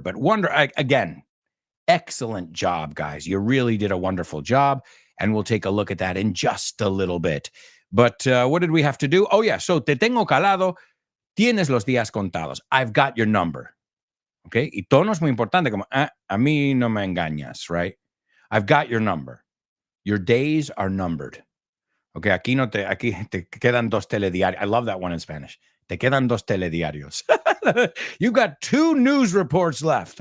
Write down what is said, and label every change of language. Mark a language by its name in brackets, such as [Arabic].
[English] But again, excellent job, guys. You really did a wonderful job. And we'll take a look at that in just a little bit. But what did we have to do? Oh, yeah. So [Spanish] te tengo calado. Tienes los días contados. [English] I've got your number. Okay. [Spanish] Y tono es muy importante. Como, a mí no me engañas, [English] right? I've got your number. Your days are numbered. Okay. [Spanish] Aquí te quedan 2 telediarios. [English] I love that one in Spanish. [Spanish] Te quedan 2 telediarios. [English] You've got 2 news reports left.